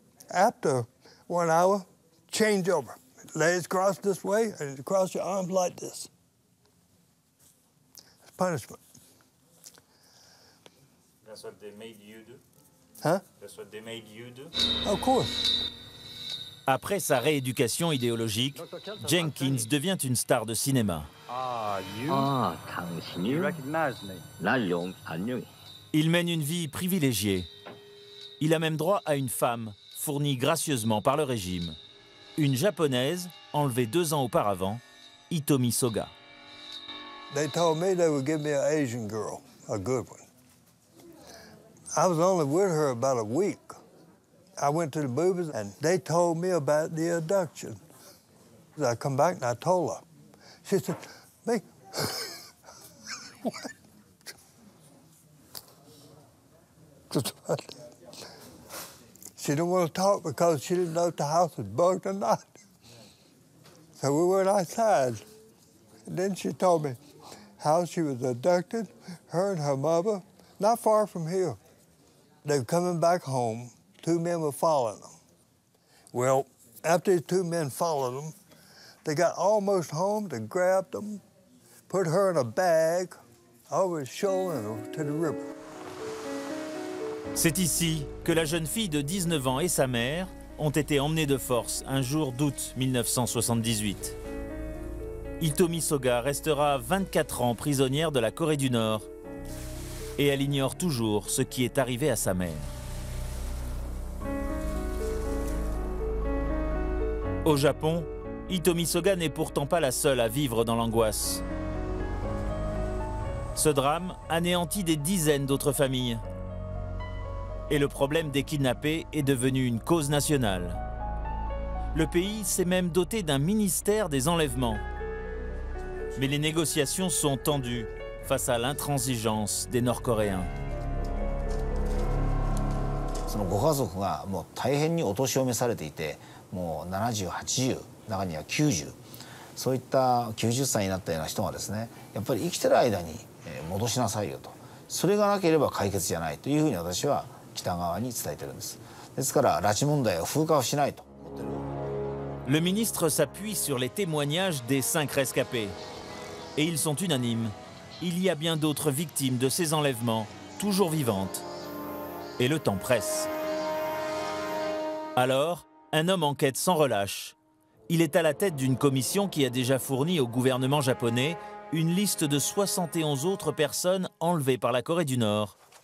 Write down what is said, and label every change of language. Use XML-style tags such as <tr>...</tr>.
<en>After 1 hour, change over. Legs crossed this way and cross your arms like this. It's punishment. That's what they made you do? Huh? That's what they made you do? Of course.</en> <fr>Après sa rééducation idéologique, Jenkins devient une star de cinéma. Il mène une vie privilégiée. Il a même droit à une femme, fournie gracieusement par le régime. Une japonaise, enlevée 2 ans auparavant, Hitomi Soga.</fr> <en>They told me they would give me an Asian girl, a good one. I was only with her about a week. I went to the movies and they told me about the abduction. I come back and I told her. She said, me? What? She didn't want to talk because she didn't know if the house was bugged or not. So we went outside. And then she told me how she was abducted, her and her mother, not far from here. They were coming back home. 2 men were following them. Well, after the 2 men followed them, they got almost home, they grabbed them, put her in a bag over his shoulder and to the river.</en> <fr>C'est ici que la jeune fille de 19 ans et sa mère ont été emmenées de force un jour d'août 1978. Hitomi Soga restera 24 ans prisonnière de la Corée du Nord et elle ignore toujours ce qui est arrivé à sa mère. Au Japon, Hitomi Soga n'est pourtant pas la seule à vivre dans l'angoisse. Ce drame anéantit des dizaines d'autres familles. Et le problème des kidnappés est devenu une cause nationale. Le pays s'est même doté d'un ministère des enlèvements. Mais les négociations sont tendues face à l'intransigeance des Nord-Coréens.</fr> <ja>そのご家族がもう大変にお年を召されていて、もう70、80、中には90、そういった90歳になったような人がですね、やっぱり生きてる間に戻しなさいよと、それがなければ解決じゃないというふうに私は北側に伝えてるんです。ですから拉致問題は風化をしないと思ってる。</ja> <fr>Le ministre s'appuie sur les témoignages des 5 rescapés. Et ils sont unanimes. Il y a bien d'autres victimes de ces enlèvements, toujours vivantes. Et le temps presse. Alors, un homme enquête sans relâche. Il est à la tête d'une commission qui a déjà fourni au gouvernement japonais une liste de 71 autres personnes enlevées par la Corée du Nord.</fr>